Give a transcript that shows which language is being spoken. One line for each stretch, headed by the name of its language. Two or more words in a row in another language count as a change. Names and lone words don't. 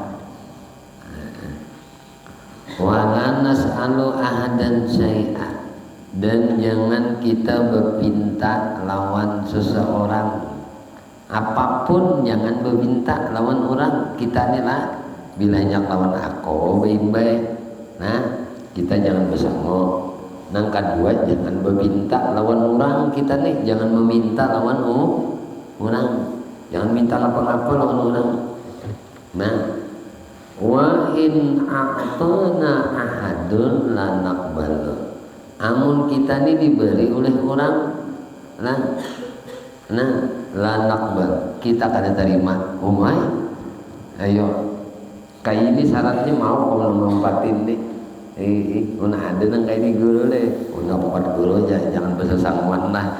Arabic: ولا نسأل أحدا شيئا,
Banjar: dan jangan kita berpinta lawan seseorang apapun, jangan berminta lawan orang. Kita nih lah bilanya lawan aku baik-baik, kita jangan bersama. Kedua, jangan berminta lawan orang. Kita nih jangan meminta lawan orang, jangan minta apa-apa lawan orang.
Arabic: وإن أعطانا أحد لا نقبل,
Banjar: amun kita nih diberi oleh orang,
Arabic: لا نقبل,
Banjar: kita kada terima. Ayo kayak ini syaratnya mau kalau mempatin nih. Ada nang kayak ini guru le, empat guru aja, jangan bersesangguan lah.